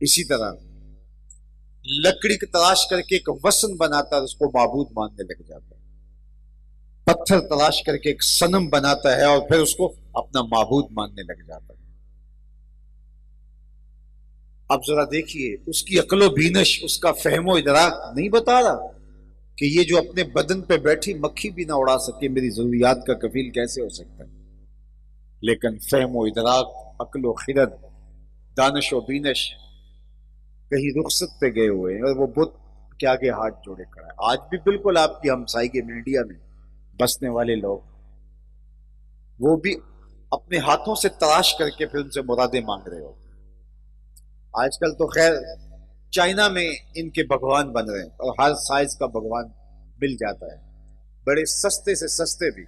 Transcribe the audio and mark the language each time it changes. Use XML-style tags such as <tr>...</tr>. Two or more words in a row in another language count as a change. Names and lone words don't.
<ur>اسی طرح لکڑی کی تلاش کر کے ایک وثن بناتا ہے، اس کو معبود ماننے لگ جاتا ہے، پتھر تلاش کر کے ایک صنم بناتا ہے اور پھر اس کو اپنا معبود ماننے لگ جاتا ہے۔ اب ذرا دیکھیے، اس کی عقل و بینش، اس کا فہم و ادراک نہیں بتا رہا کہ یہ جو اپنے بدن پہ بیٹھی مکھی بھی نہ اڑا سکے، میری ضروریات کا کفیل کیسے ہو سکتا ہے؟ لیکن فہم و ادراک، عقل و خرد، دانش و بینش کہیں رخصت پہ گئے ہوئے ہیں، اور وہ بت کے آگے ہاتھ جوڑے کھڑا ہے۔ آج بھی بالکل آپ کی ہمسائیگی میں، انڈیا میں بسنے والے لوگ، وہ بھی اپنے ہاتھوں سے تلاش کر کے پھر ان سے مرادیں مانگ رہے ہو۔ آج کل تو خیر چائنا میں ان کے بھگوان بن رہے ہیں، اور ہر سائز کا بھگوان مل جاتا ہے، بڑے سستے سے سستے بھی۔</ur>